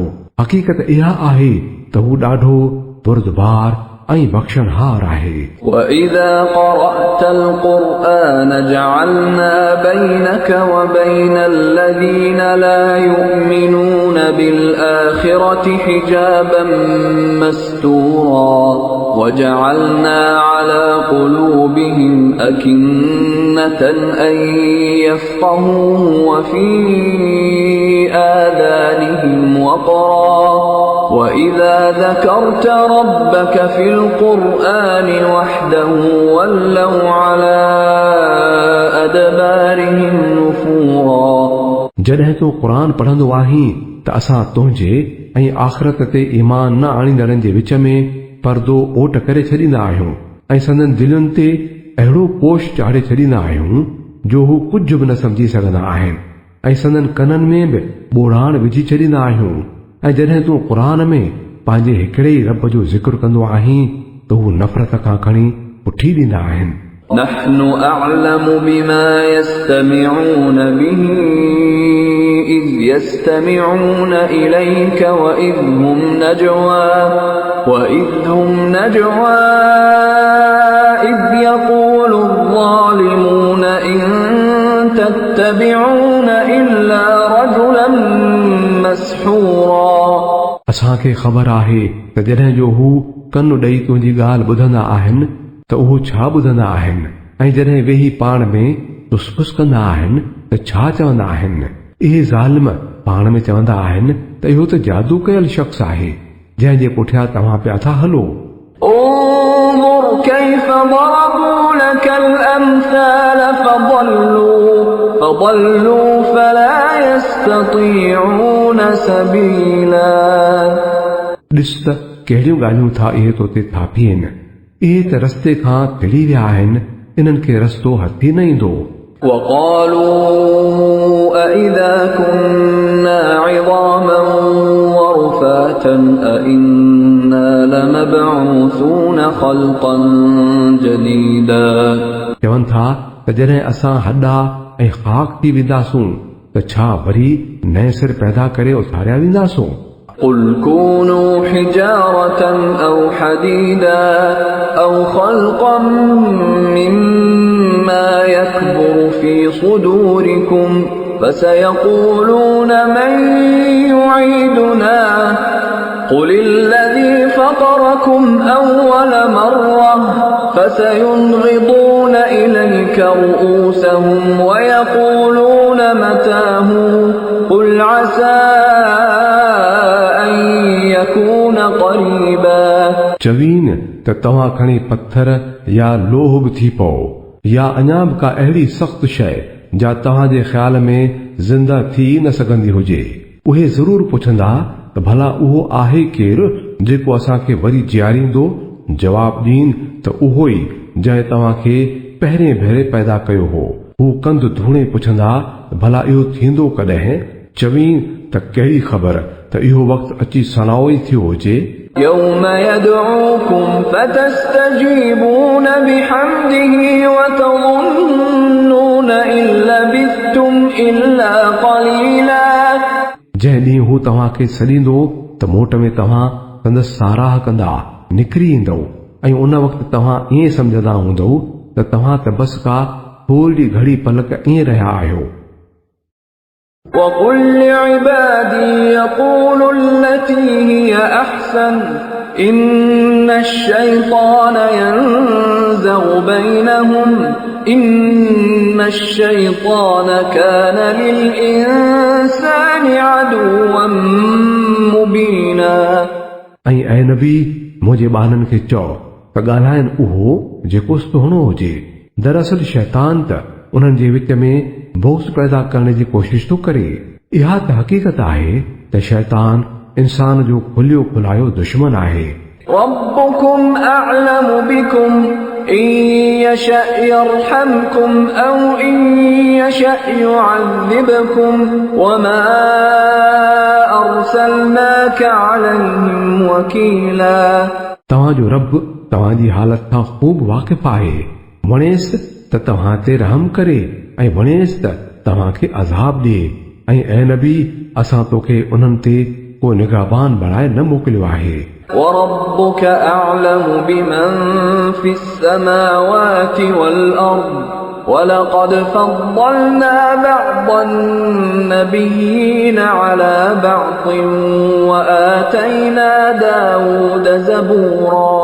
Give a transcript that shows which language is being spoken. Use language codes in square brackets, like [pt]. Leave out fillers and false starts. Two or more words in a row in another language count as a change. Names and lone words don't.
[sd] हक़ीक़त इहा आहे त हू ॾाढो बुरदबार ऐं बख़्शणहार आहे। [ar] وَإِذَا قَرَأْتَ الْقُرْآنَ جَعَلْنَا بَيْنَكَ وَبَيْنَ الَّذِينَ لَا يُؤْمِنُونَ بِالْآخِرَةِ حِجَابًا مَسْتُورًا وَجَعَلْنَا عَلَى قُلُوبِهِمْ أَكِنَّةً أَن يَفْقَهُوهُ وَفِي آذَانِهِمْ وَقْرًا وَإِذَا ذَكَرْتَ رَبَّكَ فِي الْقُرْآنِ وَحْدَهُ وَلَّوْا عَلَى أَدْبَارِهِمْ نُفُورًا [sd] जॾहिं तूं क़ुरान पढ़ंदो आहीं त असां तुंहिंजे ऐं आख़िरत ते ईमान न आणींदड़नि जे विच में पर्दो ओट करे छॾींदा आहियूं ऐं संदन दिलुनि ते अहिड़ो पोश चाढ़े छॾींदा आहियूं जो हू कुझु बि न सम्झी सघंदा आहिनि ऐं संदन कननि में बि ॿोड़ाण विझी छॾींदा आहियूं। ऐं जॾहिं तूं क़ुरान में पंहिंजे हिकिड़े ई रब जो ज़िक्र कंदो आहीं त हू नफ़रत खां खणी पुठी ॾींदा आहिनि। [ar] نحن أعلم بما يستمعون به إذ يستمعون إليك وإذ هم نجوى إذ يقول الظالمون إن تتبعون إلا رجلا مسحورا [sd] असांखे ख़बर आहे त जॾहिं जो हू कनु ॾेई तुंहिंजी ॻाल्हि ॿुधंदा आहिनि त उहो छा ॿुधंदा आहिनि ऐं जॾहिं वेही पाण में तुसपुस कंदा आहिनि त छा चवंदा आहिनि। इहे ज़ालिम पाण में चवंदा आहिनि त इहो त जादू कयल शख़्स आहे जंहिंजे पुठियां तव्हां पिया था हलो। [ar] انظر كيف ضربوا لك الأمثال فضلوا فلا يستطيعون سبيلا। [sd] ॾिस त कहिड़ियूं ॻाल्हियूं था इहे तोते थापियनि। इहे त रस्ते खां टिड़ी विया आहिनि, इन्हनि खे रस्तो हथी न ईंदो। [ar] وقالوا أإذا كنا عظاما ورفاتا أإنا لمبعوثون خلقا جديدا। [sd] चवनि था त जॾहिं असां हॾा ऐं ख़ाक थी वेंदासूं त छा वरी नए सिर पैदा करे उथारिया वेंदासूं। [ar] قل كونوا حجارة أو حديدا أو خلقا مما يكبر في صدوركم فسيقولون من يعيدنا قل الذي فطركم أول مرة فسينغضون إليك رؤوسهم ويقولون متاه قل عسى أن يكون قريبا। [sd] चवीन त तव्हां खणी पत्थर या लोह बि थी पओ या अञा बि का अहिड़ी सख़्त शइ जा तव्हांजे ख़्याल में ज़िंदा थी न सघंदी हुजे। उहे ज़रूर पुछंदा त भला उहो आहे केरु जेको असांखे वरी जीआरींदो। जवाब ॾीन त उहो ई जंहिं तव्हांखे पहिरें भेरे पैदा कयो हो। हू कंद धूणे पुछंदा भला इहो थींदो कॾहिं। चवीन त कहिड़ी ख़बर त इहो वक़्तु अची सनाओ ई थियो हुजे। [ar] يوم يدعوكم فتستجيبون بحمده وتظنون إن لبثتم إلا قليلا। [sd] जंहिं ॾींहुं हू तव्हांखे सॾींदो त मोट में तव्हां संदसि साराह कंदा निकिरी ईंदव ऐं उन वक़्तु तव्हां ईअं सम्झंदा हूंदव त तव्हां त बस का थोरी घड़ी पलक ईअं रहिया आहियो। [ar] وقل لعبادي يقولوا التي هي أحسن إن الشيطان ينزغ بينهم إن الشيطان كان للإنسان عدوا مبينا। [sd] ऐं ऐं नबी मुंहिंजे ॿारनि खे चओ त ॻाल्हाइनि उहो जेको सुहिणो हुजे। दरअसल शैतान त उन्हनि जे विच में बोस पैदा करण जी कोशिश थो करे। इहा त हक़ीक़त आहे त शैतान इंसान जो खुलियो खुलायो दुश्मन आहे। [ar] ربكم أعلم بكم إن يشأ يرحمكم أو إن يشأ يعذبكم وما أرسلناك عليهم وكيلا। [sd] तव्हांजो रब तव्हांजी हालत खां ख़ूब वाक़िफ़ आहे। वणेसि त तव्हां ते रहम करे ऐं वणेसि त तव्हांखे अज़ाब ॾिए। ऐं ऐं नबी असां तोखे उन्हनि ते को निगहबान बणाए न मोकिलियो आहे। [ar] وربك أعلم بمن في السماوات والأرض ولقد فضلنا بعض النبيين على بعض وآتينا داود زبورا।